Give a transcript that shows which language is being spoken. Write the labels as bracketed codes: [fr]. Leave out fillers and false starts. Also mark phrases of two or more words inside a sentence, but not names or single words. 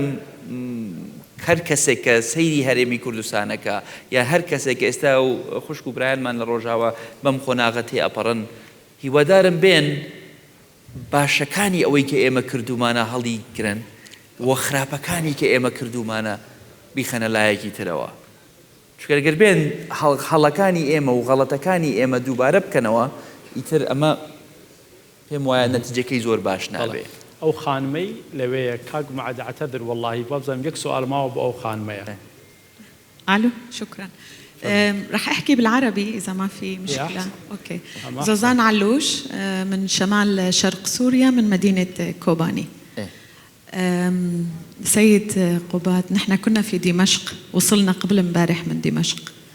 [ckb] هەر کەسێک کە سەیری هەرێمی کوردستانەکە یا هەر کەسێک ئێستا و خوشک و برایانمان لە ڕۆژاوە بەم خۆناغە تێ ئەپەڕن هیوادارم بێن باشەکانی ئەوەی کە ئێمە کردومانە هەڵی گرن وە خراپەکانی کە ئێمە کردومانە بیخەنە لایەکی ترەوە چکەرگەر بێن هەڵەکانی ئێمە و غەڵەتەکانی ئێمە دووبارە بکەنەوە ئیتر ئەمە پێم وایە نەتیجەکەی زۆر باش نابێ. ئەو خانمەی لەوەیە کاک معەد عەتەدر وەڵڵاهی بابزانم یەک سوال ماوە بۆ ئەو خانمەیە. [ar] الو شكرا. رح احكي بالعربي اذا ما في مشكله. اوكي. زوزان علوش من شمال شرق سوريا من مدينه كوباني. سيد قباد نحن كنا في دمشق وصلنا قبل امبارح من دمشق.